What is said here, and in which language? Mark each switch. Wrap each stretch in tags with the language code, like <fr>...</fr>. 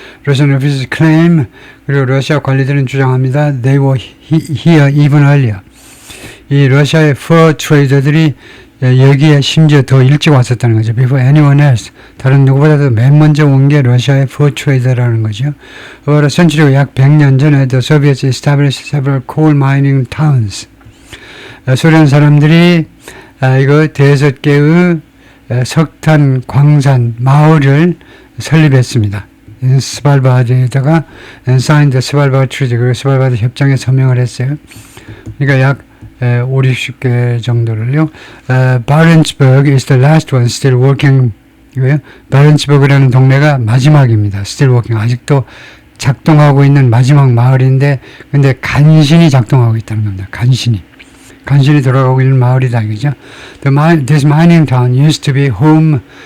<en>Russian officials claim</en> <ko>그리고 러시아 관리들은 주장합니다.</ko> <en>They were here even earlier.</en> <ko>이 러시아의 for trader들이 여기에 심지어 더 일찍 왔었다는 거죠.</ko> <en>Before anyone else.</en> <ko>다른 누구보다도 맨 먼저 온 게 러시아의 for trader라는 거죠.</ko> <en>About a century</en> <ko>약 100년 전에</ko> <en>the Soviets established several coal mining towns.</en> <ko>소련 사람들이 이거 대여섯 개의 석탄 광산 마을을 설립했습니다. 스발바드에다가</ko> <en>signed the Svalbard Treaty,</en> <ko>그리고 스발바드 협정에 서명을 했어요. 그러니까 약 50-60개 정도를요.</ko> <en>Barentsburg is the last one still working.</en> <ko>바렌츠버그라는 동네가 마지막입니다.</ko> <en>Still working.</en> <ko>아직도 작동하고 있는 마지막 마을인데 근데 간신히 작동하고 있다는 겁니다. 간신히 돌아가고 있는 마을이다 이거죠.</ko> <en>This mining town used to be home.</en>